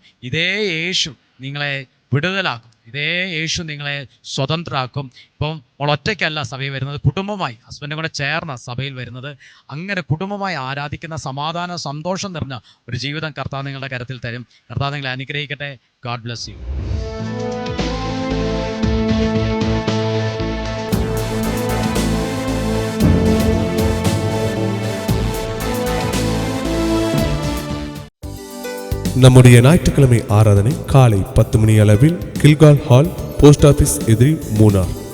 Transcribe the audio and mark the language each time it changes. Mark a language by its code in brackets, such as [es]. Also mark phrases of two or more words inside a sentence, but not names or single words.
[ml] ഇതേ യേശു നിങ്ങളെ വിടുതലാക്കും, ഇതേ യേശു നിങ്ങളെ സ്വതന്ത്രരാക്കും. ഇപ്പം ഒറ്റയ്ക്കല്ല സഭയിൽ വരുന്നത്, കുടുംബമായി ഹസ്ബൻഡും കൂടെ ചേർന്ന സഭയിൽ വരുന്നത്. അങ്ങനെ കുടുംബമായി ആരാധിക്കുന്ന സമാധാനം, സന്തോഷം നിറഞ്ഞ ഒരു ജീവിതം കർത്താവ് നിങ്ങളുടെ കരത്തിൽ തരും. കർത്താവ് നിങ്ങളെ അനുഗ്രഹിക്കട്ടെ. [en] God bless you. [ta] நம்முடைய ஞாயிற்றுக்கிழமை ஆராதனை காலை 10 மணி அளவில் கில்கால் ஹால், போஸ்ட் ஆபீஸ் எதிரி, மூணார்.